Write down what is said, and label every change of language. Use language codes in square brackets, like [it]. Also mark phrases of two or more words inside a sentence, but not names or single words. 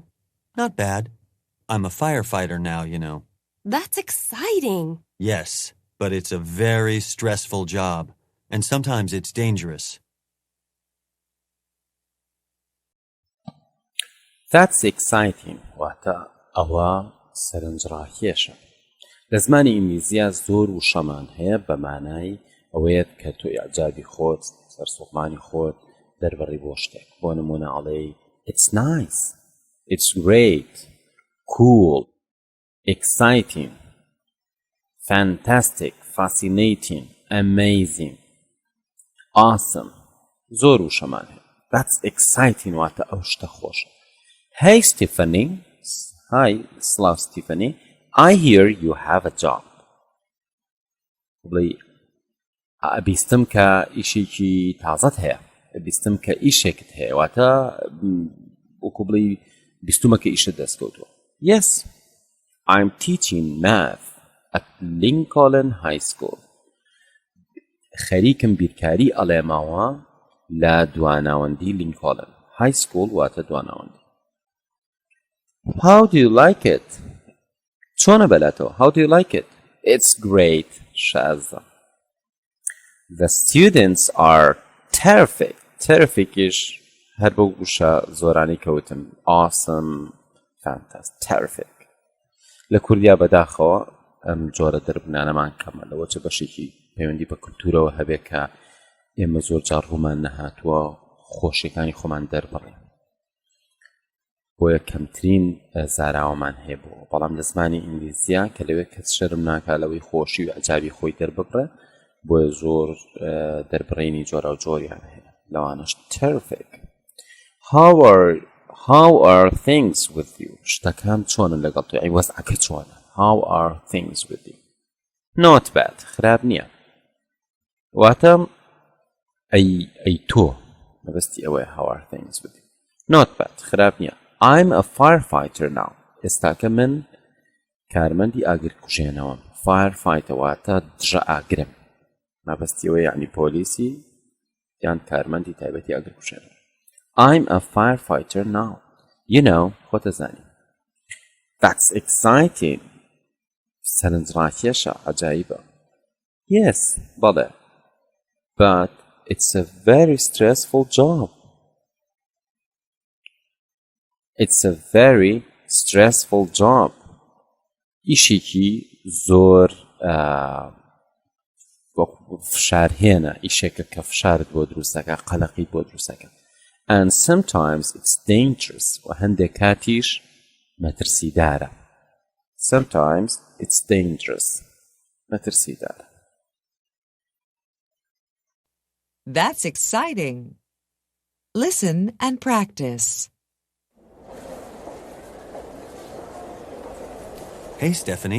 [en] Not bad. I'm a firefighter now, you know. That's exciting. Yes, but it's a very stressful job, and sometimes it's dangerous. That's exciting. [ckb] واتە ئەوە سەرنجڕاکێشە. لە زمانی ئینگلیزیە زۆر وشەمان هەیە بە مانای ئەوەیەت کە تۆ ئیعجابی خۆت سەرسوڵمانی خۆت دەربڕی بۆ شتێک. بۆ نمونە ئەڵێی [en] It's nice. It's great. Cool. Exciting. Fantastic. Fascinating. Amazing. Awesome. [ckb] زۆر وشەمان هەیە. [en] That's exciting [ckb] واتە ئەو شتە خۆشە. [en] Hey, Stephanie. Hi, hello, Stephanie. I hear you have a job. [ckb] بڵێ بیستم کە ئیشێکی تازەت هەیە. بیستم کە ئیشێکت هەیە. واتە وەکو بڵێ بیستومە کە ئیشت دەستکەوتووە. [en] Yes, I'm teaching math at Lincoln High School. [ckb] خەریکم بیرکاری ئەڵێماوە لە دواناوەندی لینکۆلن. [en] High School [ckb] واتە دواناوەندی. [en] How do you like it? [ckb] چۆنە بەلاتەوە? [en] How do you like it? It's great, شازە. The students are terrific. [ckb] Terrific-ish هەر بە وشە زۆرانی کەوتم. [en] Awesome, fantastic, terrific. [ckb] لە کوردیا بەداخەوە ئەم جۆرە دەربنانەمان کەمە لەوە چە بەشێکی پەیوەندی بە کولتورەوە هەبێت کە ئێمە زۆر جار ڕوومان نەهاتووە خۆشیەکانی خۆمان دەربڕین. بۆ یەکەمترین زاراوەمان هەیە بۆ بەڵام لە زمانی ئینگلیزیە کە لەوێ کەس شەرم ناکا لەوەی خۆشی و ئەجابی خۆی دەرببڕێ بۆیە زۆر دەربڕینی جۆرە و جۆریان هەیە لەوانەش terrific. [en] How are things with you? [ckb] شتەکان چۆنن لەگەڵ تۆ ئەی وەزعەکە چۆنە؟ [en] How are things with you? Not bad. [ckb] خراپ نییە. واتە ئەی تۆ مەبەستی ئەوەیە [en] how are things with you? Not bad. [ckb] خراپ نییە. [en] I'm a firefighter now. [ckb] ئێستاکە من کارمەندی ئاگرکوژێنەوەم. Firefighter واتە دژە ئاگرم. مەبەستی ئەوەیە یعنی پۆلیسی یان کارمەندی تایبەتی ئاگرکوژێنەوە. [en] I'm a firefighter now. You know, [ckb] خۆتە زانی. [en] That's exciting. [ckb] سەرنجڕاکێشە عەجایبە. [en] Yes, بەڵێ. But it's a very stressful job. It's a very stressful job. [ckb] ئیشێکی زۆر فشارهێنە ئیشێکە کە فشارت بۆ دروستەکە قەلەقیت بۆ دروستەکە. [en] And sometimes it's dangerous. [ckb] و هەندێک کاتیش مەترسیدارە. [en] Sometimes it's dangerous. [ckb] مەترسیدارە. [en] That's exciting. Listen and practice. Hey, Stephanie.